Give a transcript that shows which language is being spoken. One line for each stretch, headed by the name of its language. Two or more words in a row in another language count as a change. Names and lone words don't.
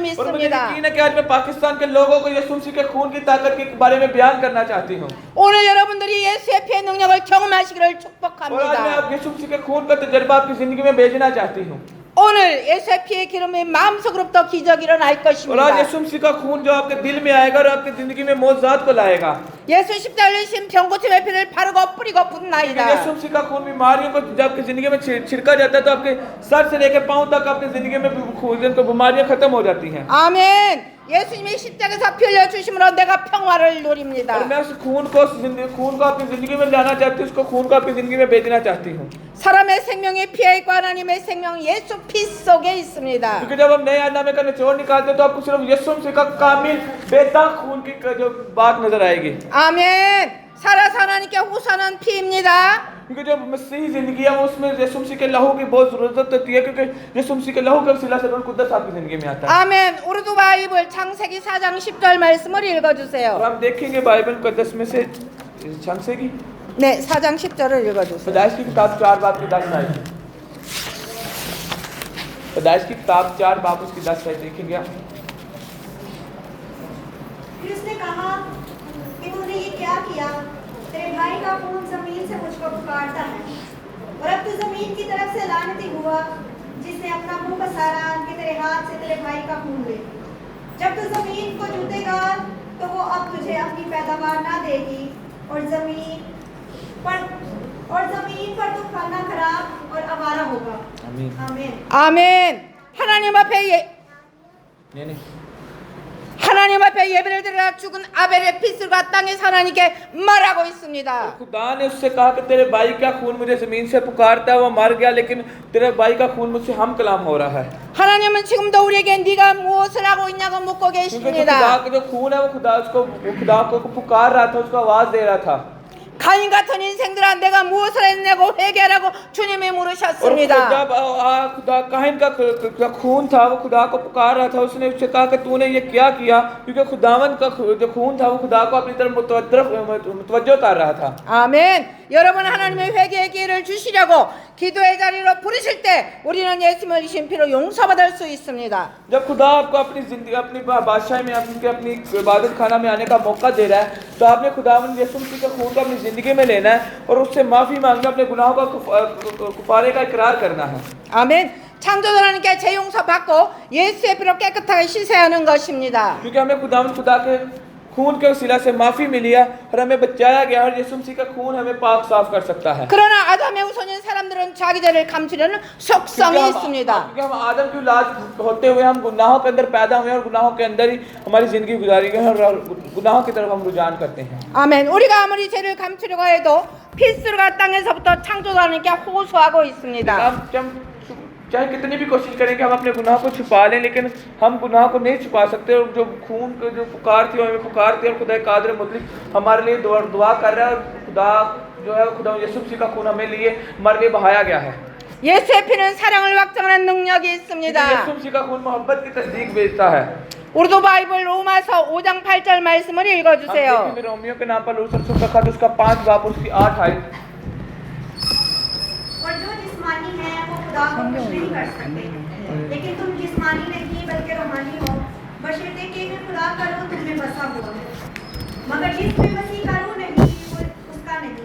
Hindi: और मुझे
Korean: 믿습니다.
Hindi: यकीन है कि आज मैं पाकिस्तान के लोगों को यीशु मसीह के खून की ताकत के बारे में बयान करना चाहती हूँ।
Korean: 오늘 여러분들이 예수의 피의 능력을 경험하시기를
Hindi: और आज मैं
Korean: 축복합니다.
Hindi: आप यीशु मसीह के खून का तजर्बा आपकी जिंदगी में भेजना चाहती हूँ।
Korean: 오늘 예수의 피의 기름이 마음속으로부터 기적이 일어날
Hindi: और आज
Korean: 것입니다.
Hindi: यीशु मसीह का खून जो आपके दिल में आएगा और आपकी जिंदगी में मौजूद को लाएगा।
Korean: 예수 십자가를 흘리신 병고침의 피를 바르고 뿌리고
Hindi: यीशु
Korean: 붓나이다.
Hindi: मसीह का खून बीमारियों को जब आपकी जिंदगी में छिड़का जाता है तो आपके सर से लेकर पांव तक आपकी जिंदगी में बीमारियां खत्म हो जाती हैं।
Korean: 아멘. 예수님이 십자가에서 피 흘려 주심으로 내가 평화를 누립니다.
Hindi: और मैं उस खून को अपनी जिंदगी में लाना चाहती हूँ, उसको खून को अपनी जिंदगी में भेजना चाहती हूँ।
Korean: 사람의 생명이 피에 있고 하나님의 생명 예수 피 속에 있습니다.
Hindi: क्योंकि जब हम नए आनामे का निचोड़ निकालते हैं तो आपको सिर्फ यीशु मसीह का कामिल बेदाग खून की जो बात नजर आएगी।
Korean: 아멘. 살아서 하나님께 호소하는 피입니다.
Hindi: क्योंकि जो मसीही जिंदगी है वो उसमें यीशु मसीह के लहू की बहुत जरूरत होती है, क्योंकि यीशु मसीह के लहू के वसीला से रूह कुद्दस आपकी जिंदगी में आता है।
Korean: 아멘. 우르두 바이블 창세기 4장 10절 말씀을
Hindi: और
Korean: 읽어주세요.
Hindi: हम देखेंगे बाइबल मुकद्दस में से छंसेगी
Korean: 네, 4장 10절을 읽어주세요.
Hindi: पैदाइश की किताब 4 बाब की 10 आयत। पैदाइश की किताब 4 बाब उसकी 10 आयत देखेंगे आप। फिर उसने कहा कि तूने ये क्या किया? तेरे भाई का खून जमीन से मुझको पुकारता है और अब तू जमीन की तरफ से लानती हुआ जिसने अपना मुंह पसारा कि तेरे हाथ से तेरे भाई का खून ले। जब तू जमीन को जूतेगा तो वो अब तुझे अपनी पैदावार ना देगी और जमीन पर तू खाना खराब और आवारा होगा। आमीन। आमीन।
Korean: 아멘. 하나님 앞에
Hindi: नहीं
Korean: 하나님 앞에 예배를 드리라 죽은 아벨의 피스가 땅에서 하나님께 말하고 있습니다.
Hindi: खुदा ने उससे कहा कि तेरे भाई का खून मुझे जमीन से पुकारता है, वो मर गया लेकिन तेरे भाई का खून मुझसे हम कलाम हो रहा है।
Korean: 하나님은 지금도 우리에게 네가 무엇을 하고 있냐고 묻고
Hindi: क्योंकि जो खुदा
Korean: 계십니다.
Hindi: का जो खून है वो खुदा को पुकार रहा था, उसको आवाज दे रहा था।
Korean: 가인 같은 인생들아 내가 무엇을 했냐고 회개하라고 주님이
Hindi: और
Korean: 물으셨습니다.
Hindi: जब खुदा काहिन का खून था वो खुदा को पुकार रहा था, उसने उससे कहा कि तूने ये क्या किया, क्योंकि खुदावन का जो खून था वो खुदा को अपनी तरफ मुतवज्जो कर रहा था।
Korean: 아멘. 여러분 하나님의 회개의 기회를 주시려고 기도의 자리로 부르실 때 우리는 예수님의 이신 피로 용서받을 수 있습니다.
Hindi: जब खुदा आपको अपनी जिंदगी अपनी बादशाही में अपनी इबादत खाना में आने का मौका दे रहा है, तो आपने खुदावन यीशु मसीह के खून को अपनी जिंदगी में लेना है और उससे माफी मांगना, अपने गुनाहों का कुफारे का इकरार करना है।
Korean: 아멘. 창조주 하나님께 재용서 받고 예수의 피로 깨끗하게 씻어야 하는 것입니다.
Hindi: क्योंकि हमें खुदा के खून के वसीला से माफी मिली है और हमें बचाया गया और यीशु मसीह का खून हमें पाक साफ कर सकता है।
Korean: 그러나 아담의 후손인 사람들은 자기 죄를 감추려는 속성이 있습니다.
Hindi: क्योंकि हम आदम की औलाद होते हुए हम गुनाहों के अंदर पैदा हुए और गुनाहों के अंदर ही हमारी जिंदगी गुजारी गई और गुनाहों की तरफ हम रुझान करते हैं।
Korean: 아멘. 우리가 아무리 죄를 감추려고 해도 필수가 땅에서부터 창조주 하나님께 호소하고 있습니다.
Hindi: हम चाहे कितनी भी कोशिश करें कि हम अपने गुनाह को छुपा लें, लेकिन हम गुनाह को नहीं छुपा सकते। और जो खून की जो पुकार थी हमें पुकार थी और खुदा कादिर मुतलिक हमारे लिए दुआ कर रहा है और खुदा जो है खुदा यीशु मसीह का खून हमें लिए हमारे लिए बहाया गया है।
Korean: 예수의 피는 사랑을 확증하는 능력이 있습니다.
Hindi: यीशु मसीह का खून मोहब्बत की तस्दीक भेजता है।
Korean: 우리도 바이블 로마서 5장 8절 말씀을 읽어주세요.
Hindi: रोमियो के नाम पर लूसर का खत उसका 5 बाब उसकी 8 आयत। और जो जिस्मानी है वो खुदा को कुछ नहीं कर सकते, लेकिन तुम जिस्मानी नहीं बल्कि रूहानी हो, बशर्ते कि खुदा का रूह तुम में बसा हुआ है। मगर जिसमें मसीह का रूह नहीं वो उसका नहीं।